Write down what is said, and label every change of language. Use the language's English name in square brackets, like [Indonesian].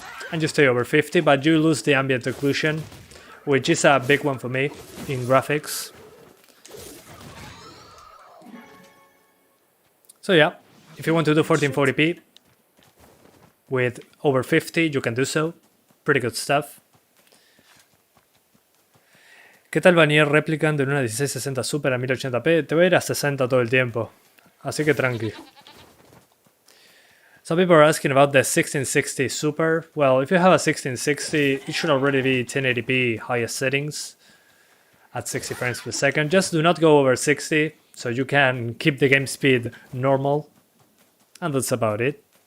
[English] And you stay over 50, but you lose the ambient occlusion, which is a big one for me in graphics. So yeah. If you want to do 1440p with over 50, you can do so. Pretty good stuff. [Spanish] ¿Qué tal va NieR Replicant en una 1660 Super a 1080p? Te voy a ir a 60 todo el tiempo, así que tranqui. [English] Some people are asking about the 1660 Super. Well, if you have a 1660, it should already be 1080p highest settings at 60 frames per second. Just do not go over 60, so you can keep the game speed normal. And that's about it.